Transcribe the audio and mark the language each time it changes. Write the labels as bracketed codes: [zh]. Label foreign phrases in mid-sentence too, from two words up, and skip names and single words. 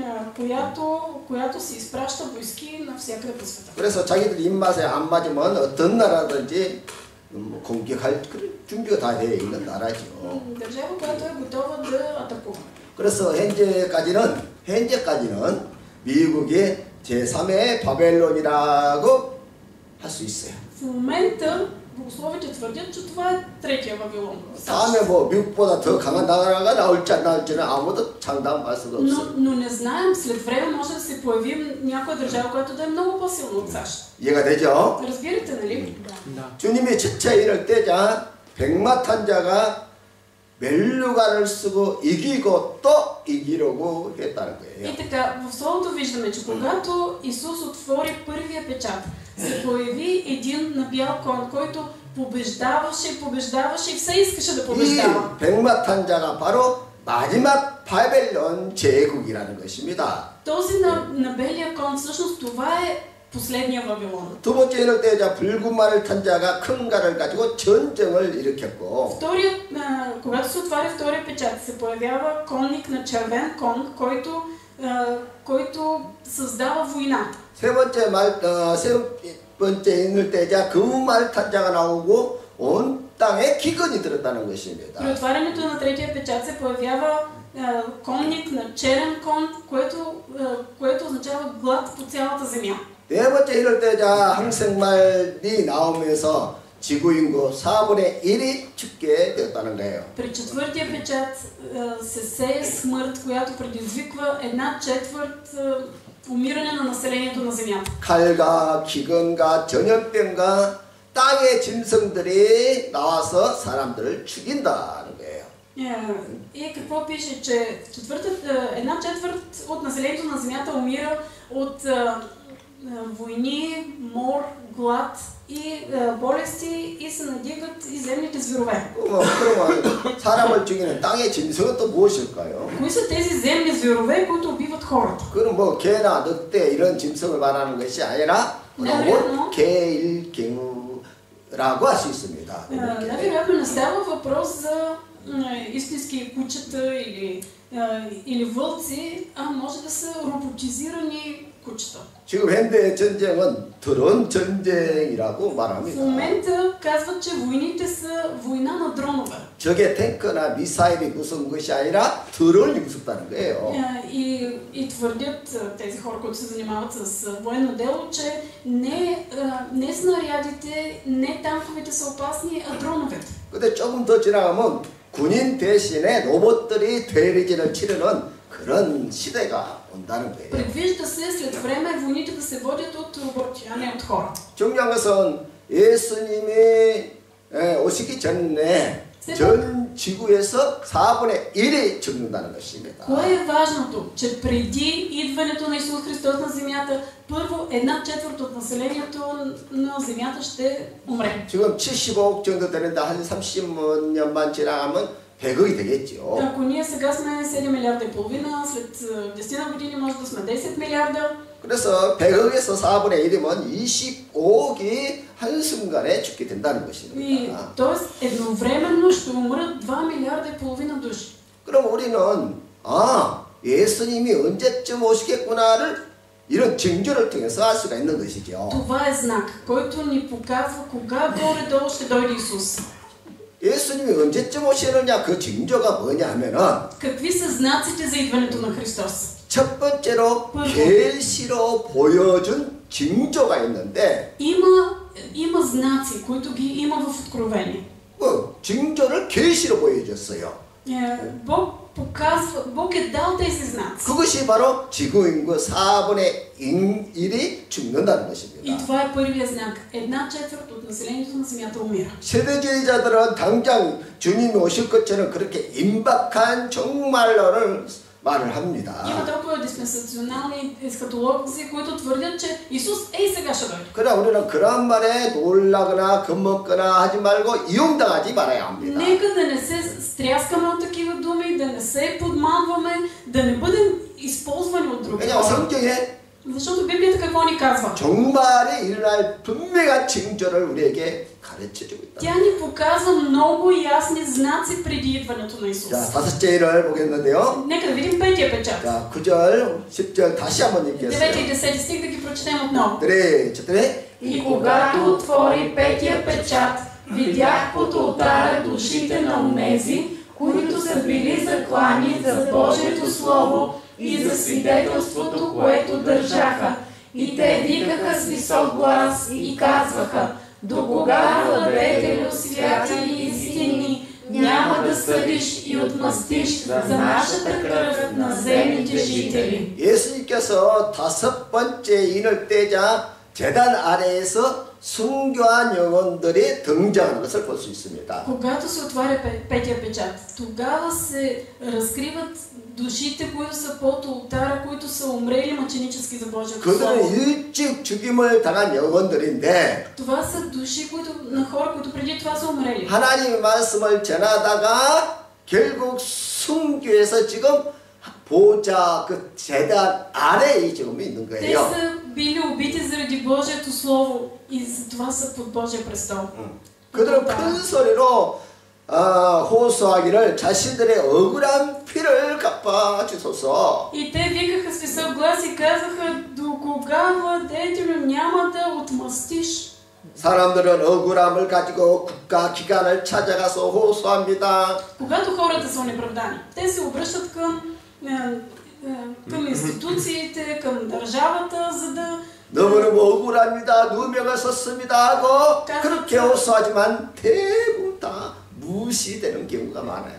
[bg] която се изпраща войски навсякъде по света. [ko] 그래서 자기들 입맛에 안 맞으면 어떤 나라든지 공격할 준비가 다 되어 있는 나라죠. [bg] държава, която е готова да атакува. [ko] 그래서 현재까지는 미국이 제3의 바벨론이라고 할 수 있어요. [bg] В момента богословите твърдят, че това е третия Вавилон. [ko] 다음에 뭐 미국보다 더 강한 나라가 나올지 안 나올지는 아무도 장담할 수가 없어요. [bg] Но не знаем, след време може да се появи някоя държава, която да е много по-силна от САЩ. [ko] 이해가 되죠? [bg] разбирате, нали? [ko] 주님이 첫째 일을 떼자 백마탄자가 멜루가를 쓰고 이기고 또 이기려고 했다는 거예요. [bg] И така, в Словото виждаме, че когато Исус отвори първия печат, се появи един на бял кон, който побеждаваше и все искаше да побеждава. [ko] 이 백마탄자가 바로 마지막 바벨론 제국이라는 것입니다. [bg] Този на белия кон, всъщност това е последния Вавилон. [ko] 두 번째 인을 떼자 붉은 말을 탄 자가 큰 칼을 가지고 전쟁을 일으켰고. [bg] Когато се отваря втория печат, се появява конник на червен кон, който създава война. [ko] 세 번째 인을 떼자 금은 말 탄 자가 나오고 온 땅에 기근이 들었다는 것입니다. [bg] При отварянето на третия печат се появява конник на черен кон, което означава глад по цялата земя. [ko] 네 번째 인을 떼자 항생말이 나오면서 지구 인구 4분의 1이 죽게 되었다는 거예요. [bg] При четвъртия печат се сее смърт, която предизвиква 1/4 умиране на населението на земята. [ko] 칼과 기근과 전염병과 땅의 짐승들이 나와서 사람들을 죽인다는 거예요. [bg] И какво пише, че 1/4 от населението на земята умира от войни, мор, глад и болести и се надигат и земните зверове. [ko] 그러면 사람을 죽이는 땅의 짐승은 또 무엇일까요? [bg] Кои са тези земни зверове, които убиват хората? [ko] 그럼 뭐 개나 늑대 이런 짐승을 말하는 것이 아니라 개, 일, 갱우, 라고 할 수 있습니다. [bg] Най-вероятно не става въпрос за истински кучета или вълци, а може да са роботизирани кучета. [ko] 지금 현대 전쟁은 드론 전쟁이라고 [bg] В [ko] 말합니다. [bg] момента казват, че войните са война на дронове. [ko] 적의 탱크나 미사일이 무서운 것이 아니라 드론이 무섭다는 거예요. [bg] И твърдят тези хора, които се занимават с военно дело, че не снарядите, не танковете са опасни, а дроновете. [ko] 근데 조금 더 지나가면 군인 대신에 로봇들이 대리전을 치르는 그런 시대가 온다는 거예요. [bg] Предвижда се след време войните да се водят от роботи, а не от хора. [ko] 중요한 것은 예수님이 오시기 전에 전 지구에서 4분의 1이 죽는다는 것입니다. [bg] Кое е важното? Че преди идването на Исус Христос на земята, първо 1/4 от населението на земята ще умре. [ko] 지금 75억 정도 되는데 한 30년만 지나가면 100억이 되겠죠. [bg] Ако ние сега сме 7 милиарда и половина, след 10 години може да сме 10 милиарда. [ko] 그래서 100억에서 4분의 1이면 25억이 한순간에 죽게 된다는 것입니다. [bg] Тоест едновременно ще умрат 2 милиарда и половина души. [ko] 그럼 우리는 예수님이 언제쯤 오시겠구나를 이런 징조를 통해서 알 수가 있는 것이죠. [bg] Това е знак, който ни показва кога горе-долу ще дойде Исус. [ko] 예수님이 언제쯤 오시느냐 그 징조가 뭐냐면은 [bg] Какви са знаците за идването на Христос? [ko] 첫 번째로 계시로 보여준 징조가 있는데 [bg] има знаци, които ги има в Откровение. [ko] 징조를 계시로 보여줬어요. [bg] Бог е дал тези знаци. [ko] 그것이 바로 지구 인구 4분의 1이 죽는다는 것입니다. [bg] И това е първият знак. 1/4 от населението на земята умира. [ko] 세대주의자들은 당장 주님이 오실 것처럼 그렇게 임박한 종말론을 말을 합니다. [bg] Има толкова диспенсационални ескатологи, които твърдят, че Исус сега ще дойде. [ko] 그러나 우리는 그런 말에 놀라거나 겁먹거나 하지 말고 이용당하지 말아야 합니다. [bg] Нека да не се стряскаме от такива думи, да не се подманваме, да не бъдем използвани от други [ko] 왜냐하면 [bg] хора. [ko] 성경에 [bg] Защото Библията какво ни казва? [ko] 종말에 일어날 분명한 징조를 우리에게 가르쳐주고 있다. [bg] Тя ни показва много ясни знаци преди идването на Исус. [ko] 자, 다섯째를 보겠는데요. [bg] Нека да видим петия печат. [ko] 자, 9절, 10절 다시 한번 [bg] 9 и [ko] 읽겠어요. [bg] 10 стих да ги прочетем отново. 네, четири. И когато отвори петия печат, видях под олтара душите на онези, които са били заклани за Божието Слово и за свидетелството, което държаха. И те викаха с висок глас и казваха: до кога, владетелю святи и истинни, няма да съдиш и отмъстиш за нашата кръв на земните жители. [ko] 예수님께서 다섯 번째 인을 떼자 제단 아래에서 순교한 영혼들이 등장하는 것을 볼 수 있습니다. [bg] Когато се отваря петия печат, тогава се разкриват душите, които са под олтара, които са умрели мъченически за Божието Слово. [ko] 그들은 일찍 죽임을 당한 영혼들인데 [bg] Това са души на хора, които преди това са умрели. [ko] 하나님의 말씀을 전하다가 결국 순교해서 지금 보좌 그 제단 아래에 지금 있는 [bg] Те [ko] 거예요. [bg] са били убити заради Божието Слово и затова са под Божия престол. [ko] 그들은 큰 소리로 호소하기를 자신들의 억울한 피를 갚아 주소서. [bg] И те викаха с висок глас и казаха: до кога, владетелю, няма да отмъстиш? [ko] 사람들은 억울함을 가지고 국가 기관을 찾아가서 호소합니다. [bg] Когато хората са онеправдани, те се обръщат към институциите, към държавата, за да [ko] 너무너무 억울합니다. 누명을 썼습니다 하고 그렇게 호소하지만 대부분 다 무시되는 경우가 많아요.